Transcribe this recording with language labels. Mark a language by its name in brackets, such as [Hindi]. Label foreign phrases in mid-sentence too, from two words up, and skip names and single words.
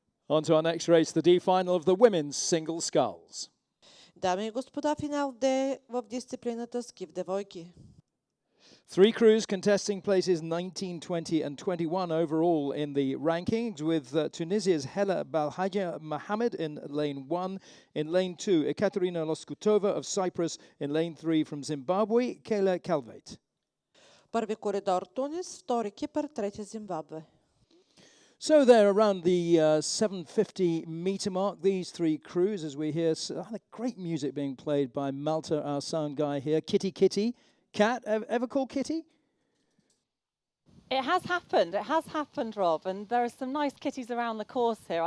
[English] On to our next race, the D final of the women's single sculls. [Bulgarian] Дами и господа, финал Д в дисциплината ски в девойки. [English] Three crews contesting places 19, 20 and 21 overall in the rankings, with Tunisia's Hela Balhaja Mohamed in lane 1. In lane 2, Ekaterina Loskutova of Cyprus. In lane 3, from Zimbabwe, Kayla Calvate. [Bulgarian] Първи коридор Тунис, втори Кипър, трети Зимбабве. [English] So they're around the 750 meter mark, these three crews, as we hear great music being played by Malta, our sound guy here. Kitty Kitty. Kat, ever called Kitty? It has happened, Rob, and there are some nice kitties around the course here.